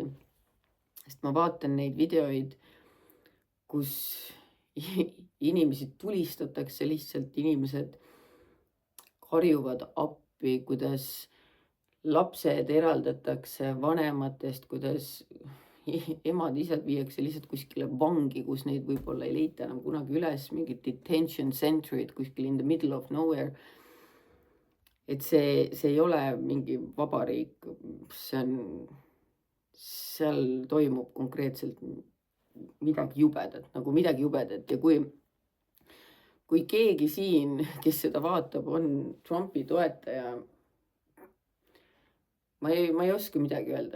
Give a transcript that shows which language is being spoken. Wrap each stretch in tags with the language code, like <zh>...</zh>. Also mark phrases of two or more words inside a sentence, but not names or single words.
<et>Sest ma vaatan neid videoid, kus inimesi tulistatakse lihtsalt, inimesed karjuvad appi, kuidas lapsed eraldatakse vanematest, kuidas emad-isad viiakse lihtsalt kuskile vangi, kus neid võib-olla ei leita enam kunagi üles, mingid detention centrid kuskil</et> <en>in the middle of nowhere.</en> <et>Et see ei ole mingi vabariik, seal toimub konkreetselt midagi jubedat, nagu midagi jubedat. Ja kui keegi siin, kes seda vaatab, on Trumpi toetaja, ma ei oska midagi öelda.</et>